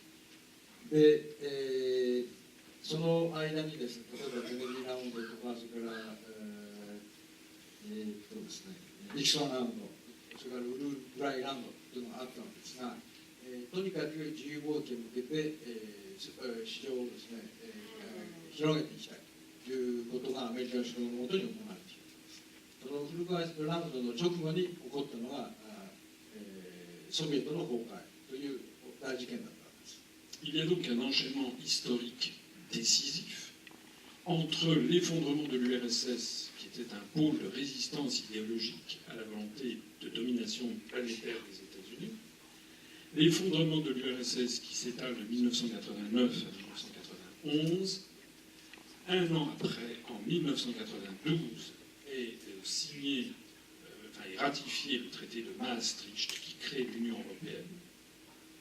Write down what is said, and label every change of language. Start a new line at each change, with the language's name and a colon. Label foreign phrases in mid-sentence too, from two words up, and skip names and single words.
Japanese: で、その間にですね、例えばケネディラウンドとか、それからですね、ニクソンラウンド、それからウルグライラウンドというのがあったんですが、とにかく自由貿易に向けて、市場をですね、広げていきたいということがアメリカの首脳のもとに行われています。そのウルグライラウンドの直後に起こったのが、ソビエトの崩壊という大事件だったんです。
French: Il y a donc un enchaînement historique décisif entre l'effondrement de l'URSS, qui était un pôle de résistance idéologique à la volonté de domination planétaire des États-Unis, l'effondrement de l'URSS qui s'étale de 1989 à 1991, un an après, en 1992, est signé, est ratifié le traité de Maastricht qui crée l'Union européenne,